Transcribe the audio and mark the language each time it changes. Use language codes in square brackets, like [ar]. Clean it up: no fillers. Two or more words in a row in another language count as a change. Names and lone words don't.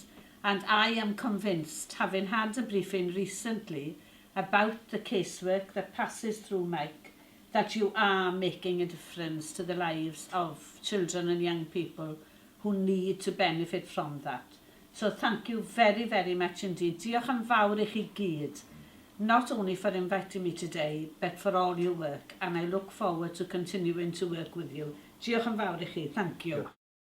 [en] And I am convinced, having had a briefing recently about the casework that passes through Meic, that you are making a difference to the lives of children and young people who need to benefit from that. So thank you very, very much indeed. [cy] Diolch yn fawr I chi gyd, [en] not only for inviting me today, but for all your work. And I look forward to continuing to work with you. [cy] Diolch yn fawr I chi. [en] Thank you.